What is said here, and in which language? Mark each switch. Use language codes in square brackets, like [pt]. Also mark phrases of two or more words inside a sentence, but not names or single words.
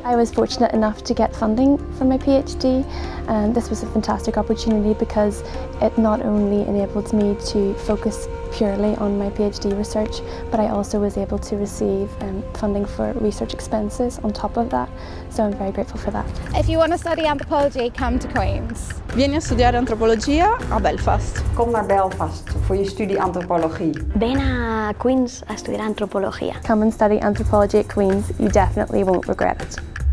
[en] I was fortunate enough to get funding for my PhD, and this was a fantastic opportunity because it not only enabled me to focus purely on my PhD research, but I also was able to receive funding for research expenses on top of that, so I'm very grateful for that. If you want to study anthropology, come to Queen's. [it] Vieni a studiare antropologia a Belfast. [nl] Kom naar Belfast voor je studie antropologie. [es] Ven a Queen's a estudiar antropología. [en] Come and study anthropology at Queen's. You definitely won't regret it.